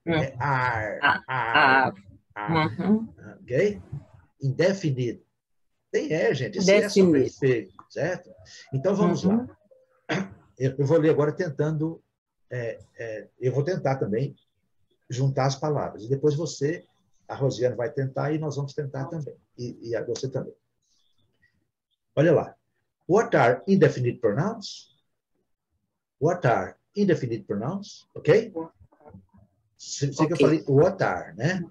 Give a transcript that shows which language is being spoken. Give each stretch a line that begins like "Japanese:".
Portuguese: É ar. Ok? Indefinido. Gente. Esse é só para efeito, certo? Então, vamos lá. Eu vou ler agora tentando... eu vou tentar também juntar as palavras. E depois você, a Rosiane, vai tentar e nós vamos tentar também. E você também. Olha lá.
English: What are indefinite pronouns? What are indefinite pronouns?
Portuguese: Ok? Sei que eu falei
English: what are,
Portuguese: né?